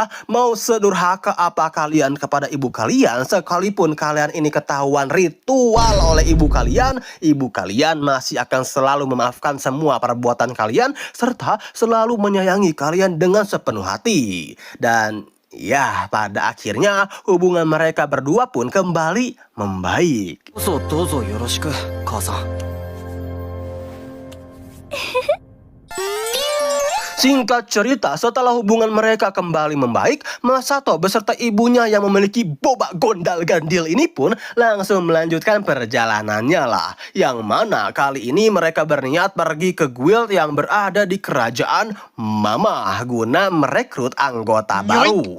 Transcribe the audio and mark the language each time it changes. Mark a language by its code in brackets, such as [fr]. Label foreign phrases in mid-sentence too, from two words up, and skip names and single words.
[id] Mau sedurhaka apa kalian kepada ibu kalian, sekalipun kalian ini ketahuan ritual oleh ibu kalian masih akan selalu memaafkan semua perbuatan kalian serta selalu menyayangi kalian dengan sepenuh hati. Dan ya pada akhirnya hubungan mereka berdua pun kembali membaik. [ja] どうぞよろしく母さん。 [id] Singkat cerita, setelah hubungan mereka kembali membaik, Masato beserta ibunya yang memiliki boba gondal gandil ini pun langsung melanjutkan perjalanannya lah. Yang mana kali ini mereka berniat pergi ke guild yang berada di kerajaan Mamah guna merekrut anggota baru.